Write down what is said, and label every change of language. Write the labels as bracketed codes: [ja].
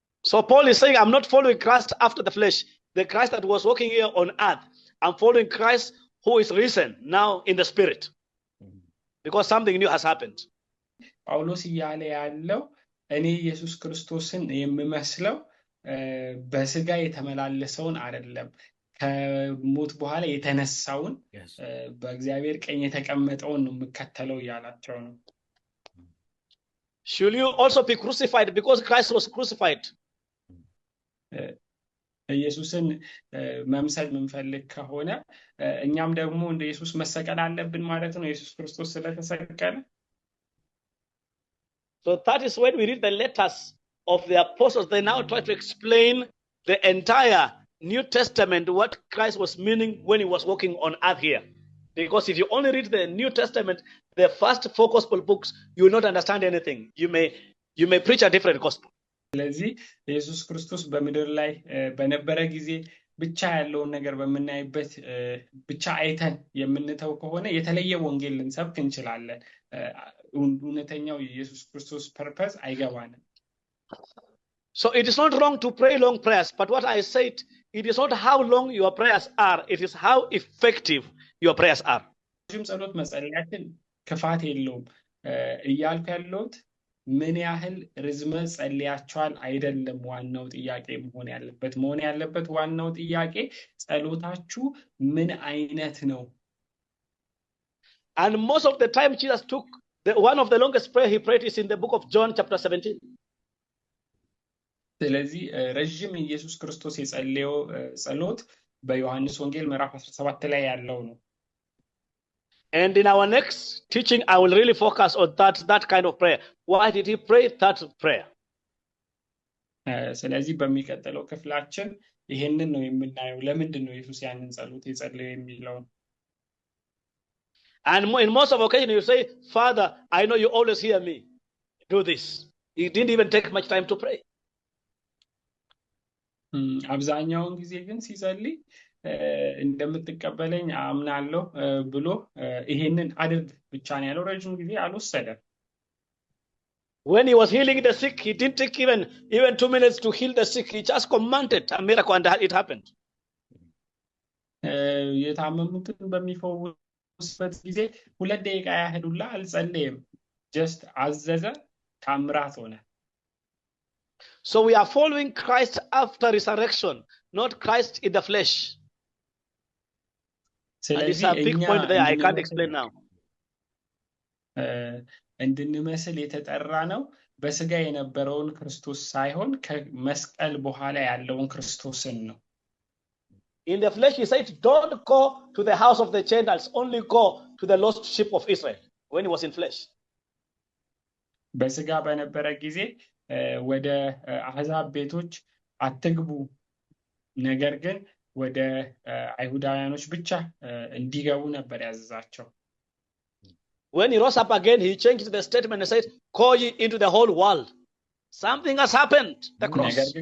[en] So Paul is saying, I'm not following Christ after the flesh, the Christ that was walking here on earth. I'm following Christ who is risen now in the spirit, because something new has happened. [am] ጳውሎስ እያለ ያለው እኔ ኢየሱስ ክርስቶስን የምመስለው በስጋ የተመላለሰውን አይደለም፣ ከሞት በኋላ የተነሳውን በእግዚአብሔር ቀኝ የተቀመጠውን ነው የምከተለው እያላቸው ነው። [en] Should you also be crucified because Christ was crucified? [am] ኢየሱስን መምሰል የምንፈልግ ከሆነ እኛም ደግሞ እንደ ኢየሱስ መሰቀል አለብን ማለት ነው፣ ኢየሱስ ክርስቶስ ስለተሰቀለ። [en] So that is when we read the letters of the apostles, they now try to explain the entire New Testament, what Christ was meaning when he was walking on earth here. Because if you only read the New Testament, the first 4 gospel books, you will not understand anything. You may preach a different gospel. [am] ስለዚህ ኢየሱስ ክርስቶስ በምድር ላይ በነበረ ጊዜ ብቻ ያለውን ነገር በመናይበት ብቻ አይተን የምንተው ከሆነ የተለየ ወንጌል ልንሰብክ እንችላለን። እውነተኛው የኢየሱስ ክርስቶስ ፐርፐስ አይገባንም። [en] So it is not wrong to pray long prayers, but what I said, it is not how long your prayers are, it is how effective your prayers are. [am] ረጅም ጸሎት መጸለያችን ክፋት የለውም እያልኩ ያለሁት ምን ያህል ርዝመት ጸልያችኋል አይደለም ዋናው ጥያቄ መሆን ያለበት ዋናው ጥያቄ ጸሎታችሁ ምን አይነት ነው። [en] And most of the time Jesus took one of the longest prayer he prayed is in the book of John chapter 17. [am] ስለዚህ ረጅም ኢየሱስ ክርስቶስ የጸለየው ጸሎት በዮሐንስ ወንጌል ምዕራፍ 17 ላይ ያለው ነው። [en] And in our next teaching, I will really focus on that kind of prayer. Why did he pray that prayer? [am] ስለዚህ በሚቀጥለው ክፍላችን ይሄንን ነው የምናየው፣ ለምንድን ነው ኢየሱስ ያንን ጸሎት የጸለየው የሚለው። [en] And in most of occasions you say, Father, I know you always hear me. Do this. He didn't even take much time to pray. [am] አብዛኛውን ጊዜ ግን ሲጸልይ እንደምትቀበለኝ አምናለሁ ብሎ ይሄንን አድርግ ብቻ ነው ያለው። ረጅም ጊዜ አልወሰደም። [en] When he was healing the sick, he didn't take even 2 minutes to heal the sick. He just commanded a miracle and it happened. [am] የታመሙትን በሚፈውስበት ጊዜ 2 ደቂቃ ያህል ሁላ አልጸለየም። ጀስት አዘዘ፣ ታምራት ሆነ። [en] So we are following Christ after resurrection, not Christ in the flesh. And it's a big point there, I can't explain now. [am] እንድንመስል የተጠራ ነው በስጋ የነበረውን ክርስቶስ ሳይሆን ከመስቀል በኋላ ያለውን ክርስቶስን ነው። [en] In the flesh he said, don't go to the house of the Gentiles, only go to the lost sheep of Israel, when he was in flesh. [am] በስጋ በነበረ ጊዜ ወደ አሕዛብ ቤቶች አትግቡ፣ ነገር ግን ወደ አይሁዳውያኖች ብቻ እንዲገቡ ነበር ያዘዛቸው። [en] When he rose up again, he changed the statement and said, call ye into the whole world. Something has happened, the cross.